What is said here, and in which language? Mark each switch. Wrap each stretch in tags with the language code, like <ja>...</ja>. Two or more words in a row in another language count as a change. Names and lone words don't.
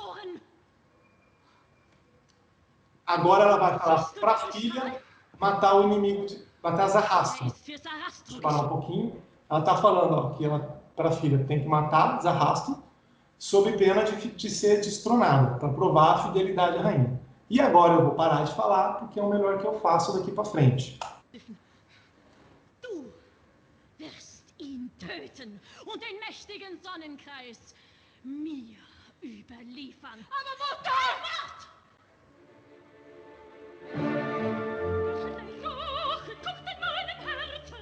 <pt>Agora ela vai falar para a filha matar o inimigo, matar Zarrasto. Deixa eu parar um pouquinho. Ela está falando ó, que para a filha tem que matar Zarrasto sob pena de ser destronada, para provar a fidelidade à rainha. E agora eu vou parar de falar, porque é o melhor que eu faço daqui para frente.</pt> <de>Du wirst ihn töten und den mächtigen Sonnenkreis mir überliefern. Aber Mutter! Rache kocht in meinem Herzen.</de>